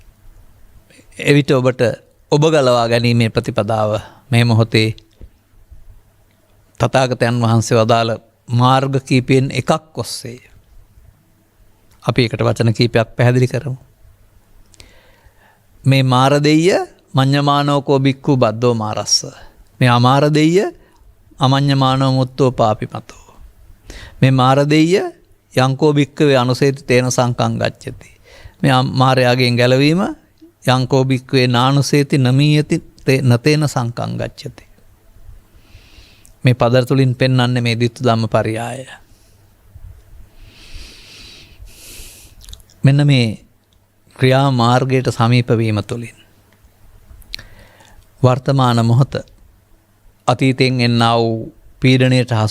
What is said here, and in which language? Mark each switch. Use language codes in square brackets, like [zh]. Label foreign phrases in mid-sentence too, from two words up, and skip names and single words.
[si] එවිට ඔබට ඔබ ගලවා ගැනීමේ ප්‍රතිපදාව මේ මොහොතේ තථාගතයන් වහන්සේ වදාළ මාර්ග කීපයෙන් එකක් ඔස්සේ අපි එකට වචන කීපයක් පැහැදිලි කරමු. [pi] මේ මාර දෙය මඤ්ඤමානෝකෝ බික්ඛු බද්දෝ මාරස්ස. මේ අමාර දෙය අමඤ්ඤමානෝ මුත්තෝ පාපිමතෝ. මේ මාර දෙය යංකෝ බික්ඛවේ අනුසේති තේන සංකං ගච්ඡති. [si] මේ මාරයාගෙන් ගැලවීම [pi] යංකෝ බික්ඛවේ නානුසේති නමීයති නතේන සංකං ගච්ඡති. [si] මේ පද තුලින් පෙන්වන්නේ මේ [pi] ditth ධම්ම පරියාය. [si] මෙන්න මේ ක්‍රියා මාර්ගයට සමීප වීම තුළින් වර්තමාන මොහොත අතීතයෙන් එන්නා වූ පීඩණයට හසු